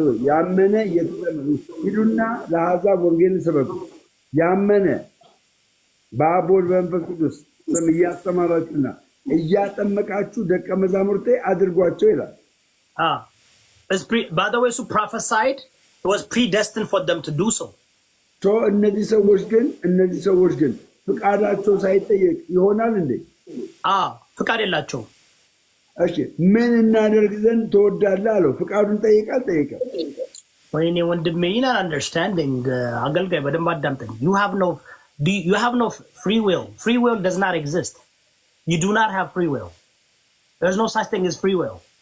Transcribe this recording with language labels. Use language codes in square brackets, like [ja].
[am] ያመነ ሂዱና ለአሕዛብ ወንጌልን ስበኩ። ያመነ በአብ ወልድ በመንፈስ ቅዱስ ስም እያስተማራችሁና እያጠመቃችሁ ደቀ መዛሙርቴ አድርጓቸው ይላል። [en] By the way, so prophesied, it was predestined for them to do so. [am] እነዚህ ሰዎች ግን ፍቃዳቸው ሳይጠየቅ ይሆናል እንዴ? ፍቃድ የላቸውም። እሺ ምን እናደርግ ዘንድ ትወዳለህ አለው። ፍቃዱን ጠይቃል። ወይኔ ወንድሜ ይናል አንደርስታንዲንግ አገልጋይ በደንብ አዳምጠኝ። [en] you have no free will. Free will does not exist. You do not have free will. There's no such thing as free will.